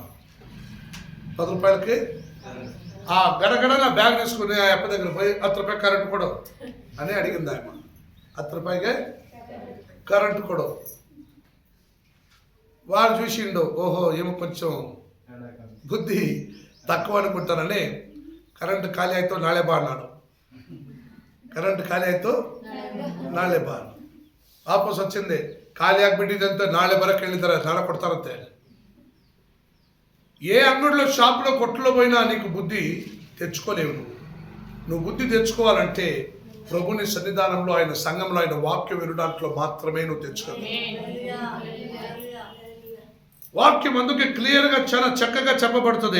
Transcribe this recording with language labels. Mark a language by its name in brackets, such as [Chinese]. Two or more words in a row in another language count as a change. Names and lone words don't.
[Telugu] 10 రూపాయలకి ఆ గడగడ నా బ్యాగ్ తీసుకుని ఆ అప్ప దగ్గర పోయి 10 రూపాయలు కరెంట్ కొడు అని అడిగింది ఆమె. 10 రూపాయలకే కరెంట్ కొడు. వాడు చూసిండు, ఓహో ఏమో కొంచెం బుద్ధి తక్కువ అనుకుంటానని కరెంట్ ఖాళీ అయితే [Kannada] ನಾಳೆ ಬಾ [Telugu] అన్నాడు. [Kannada] కరెంట్ ಖಾಲಿ ಆಯ್ತು ನಾಳೆ ಬಾ. ವಾಪಸ್ వచ్చింది ಖಾಲಿ ಆಗ್ಬಿಟ್ಟಿದೆ ನಾಳೆ ಬರಕ್ಕೆ ಹೇಳಿದ್ದಾರೆ, ನಾಳೆ ಕೊಡ್ತಾರಂತೆ. [Telugu] ఏ అంగడిలో షాపులో కొట్టులో పోయినా నీకు బుద్ధి తెచ్చుకోలేవు. నువ్వు బుద్ధి తెచ్చుకోవాలంటే ప్రభుని సన్నిధానంలో, ఆయన సంఘంలో, ఆయన వాక్యం వినడాంట్లో మాత్రమే నువ్వు తెచ్చుకోవాలి. వాక్యం అందుకే క్లియర్గా చాలా చక్కగా చెప్పబడుతుంది.